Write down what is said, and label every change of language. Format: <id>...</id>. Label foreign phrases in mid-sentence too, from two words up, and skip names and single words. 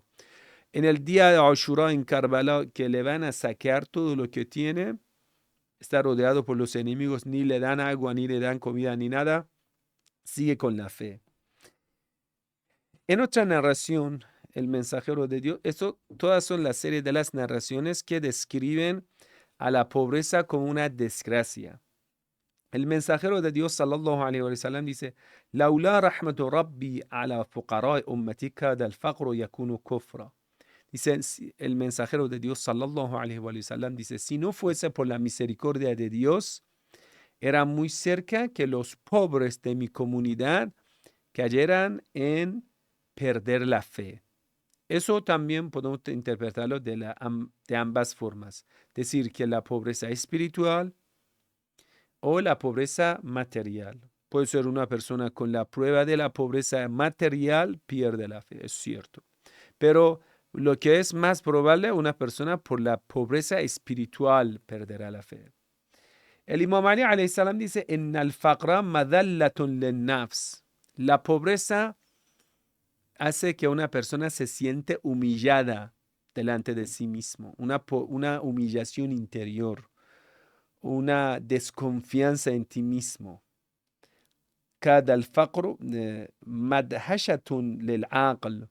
<es>En el día de Ashura en Karbala, que le van a saquear todo lo que tiene, está rodeado por los enemigos, ni le dan agua, ni le dan comida, ni nada, sigue con la fe. En otra narración, el mensajero de Dios, todas son la serie de las narraciones que describen a la pobreza como una desgracia. El mensajero de Dios,</es> <ar>صلى الله عليه وسلم, dice: "لولا رحمة ربي على فقراء أمتي كاد الفقر يكون كفرا".</ar> <es>Dice el mensajero de Dios,</es> <ar>صلى الله عليه وسلم,</ar> <es>dice: si no fuese por la misericordia de Dios, era muy cerca que los pobres de mi comunidad cayeran en perder la fe. Eso también podemos interpretarlo de ambas formas. Decir que la pobreza espiritual o la pobreza material. Puede ser una persona con la prueba de la pobreza material pierde la fe, es cierto. Pero lo que es más probable, una persona por la pobreza espiritual perderá la fe. El Imam Ali</es> <ar>عليه السلام</ar> <es>dice:</es> <ar>"إن الفقر مذلة للنفس".</ar> <es>La pobreza hace que una persona se siente humillada delante de sí mismo, una humillación interior, una desconfianza en ti mismo.</es> <ar>كاد الفقر مدهشة للعقل.</ar>